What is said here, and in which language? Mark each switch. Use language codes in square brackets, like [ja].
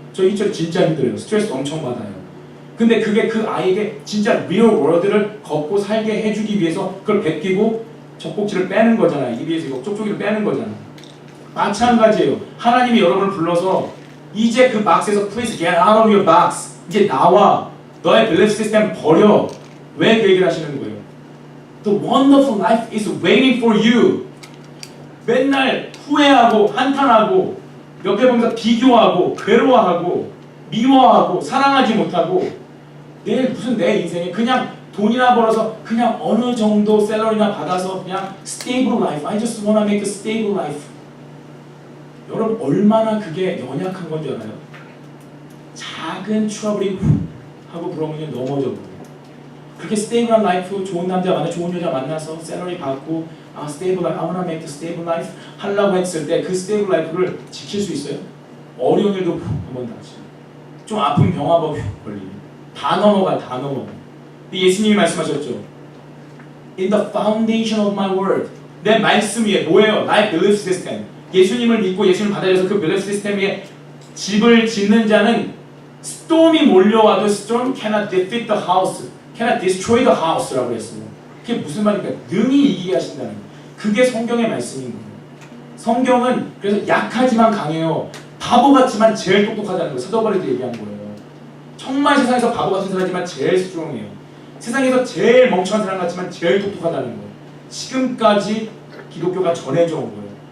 [ko] 저 이쪽 진짜 힘들어요. 스트레스 엄청 받아요. 근데 그게 그 아이에게 진짜 [en] real world [ko] 를 걷고 살게 해주기 위해서 그걸 베끼고 젖꼭지를 빼는 거잖아요. 입에서 이거 쪽쪽이를 빼는 거잖아요. 마찬가지예요. 하나님이 여러분을 불러서 이제 그 박스에서 [en] please get out of your box. [ko] 이제 나와. 너의 밸류 시스템 버려. 왜 그 얘기를 하시는 거예요? [en] The wonderful life is waiting for you. [ko] 맨날 후회하고 한탄하고 옆에 보면서 비교하고 괴로워하고 미워하고 사랑하지 못하고 내 인생에 그냥 돈이나 벌어서 그냥 어느 정도 샐러리나 받아서 그냥 [en] stable life. I just wanna make a stable life. [ko] 여러분 얼마나 그게 연약한 건 줄 알아요? 작은 트러블이 하고 그러면 넘어져 버려요. 그렇게 스테이블한 라이프, 좋은 남자 만나, 좋은 여자 만나서 샐러리 받고 스테이블 라이프, [en] I wanna make a stable life [ko] 하려고 했을 때 그 스테이블 라이프를 지킬 수 있어요? 어려운 일도 한번 다지. 좀 아픈 병 한번 걸리고 다 넘어가. 예수님이 말씀하셨죠. [en] In the foundation of my word. [ko] 내 말씀 위에 뭐예요? 나의 belief system. 예수님을 믿고 예수님을 받아들여서 그 belief system 위에 집을 짓는 자는 storm이 몰려와도 [en] storm cannot defeat the house. cannot destroy the house [ko] 라고 했어요. 그게 무슨 말입니까? 능히 이기게 하신다는 거예요. 그게 성경의 말씀인 거예요. 성경은 그래서 약하지만 강해요. 바보 같지만 제일 똑똑하다는 거예요. 사도바울이 얘기한 거예요. 정말 세상에서 바보 같은 사람이지만 제일 스트롱해요. 세상에서 제일 멍청한 사람 같지만 제일 똑똑하다는 거예요. 지금까지 기독교가 전해져 온 거예요.